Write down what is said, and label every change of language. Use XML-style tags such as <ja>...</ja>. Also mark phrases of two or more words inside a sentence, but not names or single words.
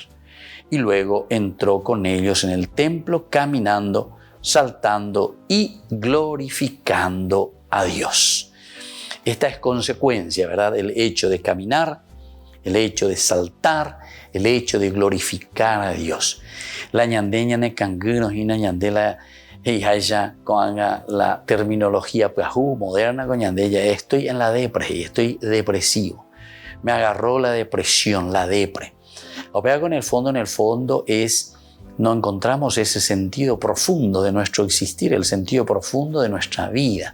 <es>Y luego entró con ellos en el templo caminando, saltando y glorificando a Dios. Esta es consecuencia, ¿verdad? El hecho de caminar, el hecho de saltar, el hecho de glorificar a Dios. La ñandeña ne cangunos y ñandela ella con la terminología moderna con ñandella. Estoy en la depre, estoy depresivo. Me agarró la depresión, la depre. O sea, en el fondo no encontramos ese sentido profundo de nuestro existir, el sentido profundo de nuestra vida.</es>